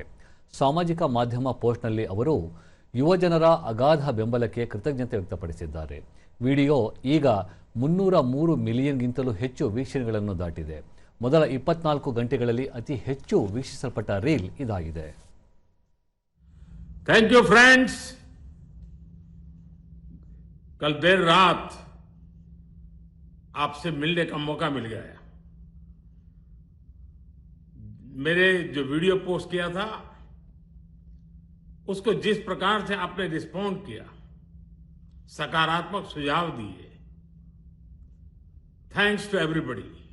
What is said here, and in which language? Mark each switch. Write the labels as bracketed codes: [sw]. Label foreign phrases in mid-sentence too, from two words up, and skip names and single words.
[kn] ಸಾಮಾಜಿಕ ಮಾಧ್ಯಮ ಪೋಸ್ಟ್ನಲ್ಲಿ ಅವರು ಯುವಜನರ ಅಗಾಧ ಬೆಂಬಲಕ್ಕೆ ಕೃತಜ್ಞತೆ ವ್ಯಕ್ತಪಡಿಸಿದ್ದಾರೆ. ವಿಡಿಯೋ ಈಗ 303 ಮಿಲಿಯನ್ಗಿಂತಲೂ ಹೆಚ್ಚು ವೀಕ್ಷಣೆಗಳನ್ನು ದಾಟಿದೆ. ಮೊದಲ 24 ಗಂಟೆಗಳಲ್ಲಿ ಅತಿ ಹೆಚ್ಚು ವೀಕ್ಷಿಸಲ್ಪಟ್ಟ ರೀಲ್ ಇದಾಗಿದೆ. [en] thank you friends. [hi] कल देर रात आपसे मिलने का मौका मिल गया। मेरे जो वीडियो पोस्ट किया था उसको जिस प्रकार से आपने रिस्पॉन्ड किया, सकारात्मक सुझाव दिए, [en] thanks to everybody.